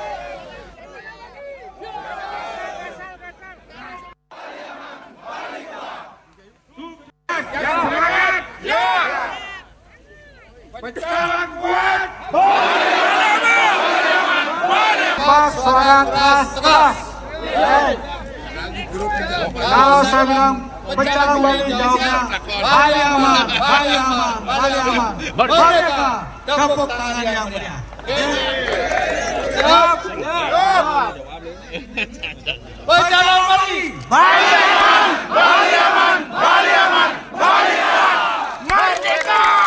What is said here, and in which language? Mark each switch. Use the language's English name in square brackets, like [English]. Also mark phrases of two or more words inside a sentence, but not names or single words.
[Indonesian] Pecalang kuat, masyarakat keras. Kalau saya bilang pecalang Bali jawabnya Bali aman, Bali aman, Bali aman. Merdeka, tepuk tangan yang mulia. Siap, siap. Pecalang Bali, Bali aman, Bali aman, Bali aman, Bali aman. Merdeka.